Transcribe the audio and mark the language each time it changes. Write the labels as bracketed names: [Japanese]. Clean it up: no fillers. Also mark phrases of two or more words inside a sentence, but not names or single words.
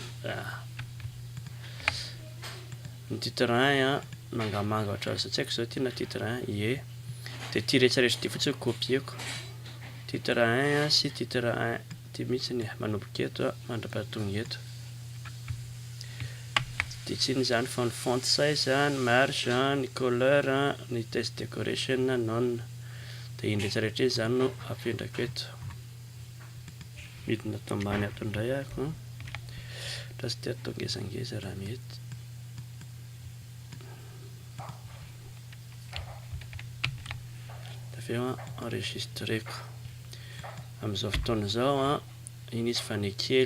[Malagasy] Ny titre 1 a mangamanga ohatra tsy haiko zao ity na titre 1 ie, dia ity rehetrarehetra ity fotsiny kopieko, titre 1 sy titre 1 ity mihitsy ny manomboka eto a mandra-pahatonga eto. Dia tsy iny zany fa ny [English] font size, [Malagasy] ny marge, ny couleur, ny [English] text decoration, [Malagasy] none, dia iny rehetrarehetra iny zany no apetrako eto. Midina ato ambany ato indray ahako raha tsy dia atao ngezangeza raha mety. Avy eo enregistreko amin'izao fotoana izao a, iny izy fa ny kely.